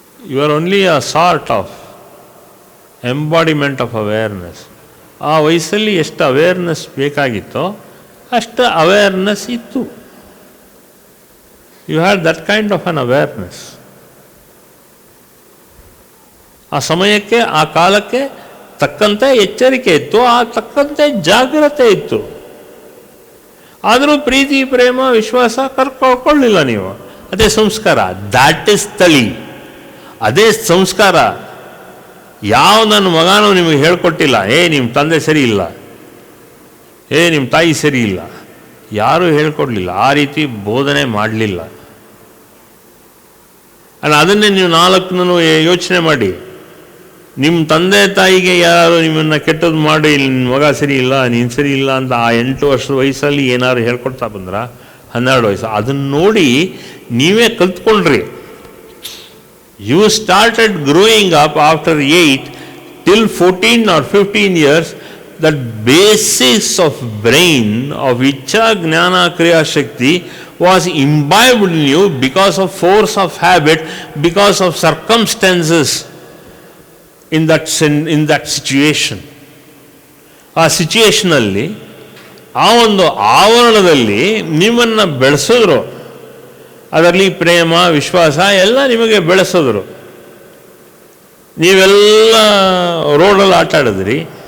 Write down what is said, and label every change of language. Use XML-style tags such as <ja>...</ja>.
<en>You are only a sort of embodiment of awareness.</en> <kn>ಆ ವಯಸ್ಸಲ್ಲಿ ಎಷ್ಟು ಅವೇರ್ನೆಸ್ ಬೇಕಾಗಿತ್ತೋ ಅಷ್ಟು ಅವೇರ್ನೆಸ್ ಇತ್ತು.</kn> <en>You had that kind of an awareness.</en> <kn>ಆ ಸಮಯಕ್ಕೆ ಆ ಕಾಲಕ್ಕೆ ತಕ್ಕಂತೆ ಎಚ್ಚರಿಕೆ ಇತ್ತು, ಆ ತಕ್ಕಂತೆ ಜಾಗ್ರತೆ ಇತ್ತು. ಆದರೂ ಪ್ರೀತಿ ಪ್ರೇಮ ವಿಶ್ವಾಸ ಕರ್ಕೊಳ್ಳಿಲ್ಲ ನೀವು. ಅದೇ ಸಂಸ್ಕಾರ,</kn> <en>that is</en> <kn>ತಳಿ, ಅದೇ ಸಂಸ್ಕಾರ. ಯಾವ ನನ್ನ ಮಗನೂ ನಿಮಗೆ ಹೇಳ್ಕೊಟ್ಟಿಲ್ಲ, ನಿಮ್ಮ ತಂದೆ ಸರಿ ಇಲ್ಲ, ನಿಮ್ಮ ತಾಯಿ ಸರಿ ಇಲ್ಲ, ಯಾರೂ ಹೇಳ್ಕೊಡ್ಲಿಲ್ಲ, ಆ ರೀತಿ ಬೋಧನೆ ಮಾಡಲಿಲ್ಲ. ಅದನ್ನೇ ನೀವು 4 ಯೋಚನೆ ಮಾಡಿ. ನಿಮ್ಮ ತಂದೆ ತಾಯಿಗೆ ಯಾರು ನಿಮ್ಮನ್ನು ಕೆಟ್ಟದ್ದು ಮಾಡಿ ನಿನ್ನ ಮಗ ಸರಿ ಇಲ್ಲ, ನೀನು ಸರಿ ಇಲ್ಲ ಅಂತ ಆ 8 ವರ್ಷದ ವಯಸ್ಸಲ್ಲಿ ಏನಾದ್ರು ಹೇಳ್ಕೊಡ್ತಾ ಬಂದ್ರ, 12 ವಯಸ್ಸು, ಅದನ್ನು ನೋಡಿ ನೀವೇ ಕಲ್ತ್ಕೊಂಡ್ರಿ.</kn> <en>You started growing up after 8 till 14 or 15 years. That basis of brain of Ichcha Jnana Kriya Shakti was imbibed in you because of force of habit, because of circumstances in that situation.</en> <kn>ಆ ಸಿಚುಯೇಷನಲ್ಲಿ, ಆ ಒಂದು ಆವರಣದಲ್ಲಿ ನಿಮ್ಮನ್ನು ಬೆಳೆಸಿದ್ರು. ಅದರಲ್ಲಿ ಪ್ರೇಮ ವಿಶ್ವಾಸ ಎಲ್ಲ ನಿಮಗೆ ಬೆಳೆಸಿದ್ರು. ನೀವೆಲ್ಲ ರೋಡಲ್ಲಿ ಆಟ ಆಡಿದ್ರಿ,</kn>